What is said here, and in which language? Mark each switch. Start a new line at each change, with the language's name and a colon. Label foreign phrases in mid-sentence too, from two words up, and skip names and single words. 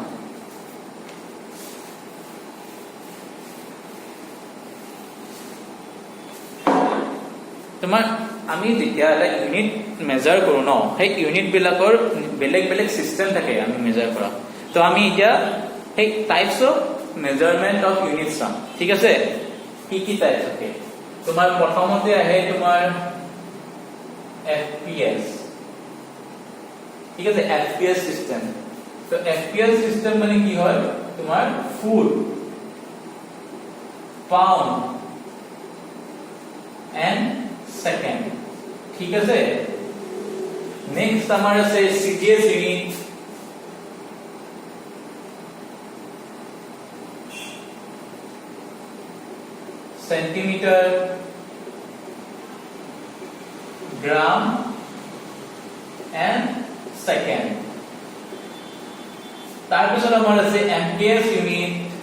Assamese: তোমাৰ আমি যেতিয়া এটা
English: unit measure
Assamese: কৰো ন সেই ইউনিট বিলাকৰ বেলেগ বেলেগ সিস্টেম থাকে আমি মেজার কৰা তো আমি এতিয়া সেই
English: types of measurement of units
Assamese: চাম ঠিক আছে কি টাইপ থাকে তোমাৰ প্ৰথমতে আহে তোমাৰ FPS ঠিক আছে
English: FPS system
Assamese: তো
English: FPS system
Assamese: মানে কি হয় তোমাৰ
English: foot pound and second
Assamese: ঠিক আছে নেক্সট আমার আছে
English: CGS unit centimeter gram and second
Assamese: তারপর আমার আছে
English: amperes unit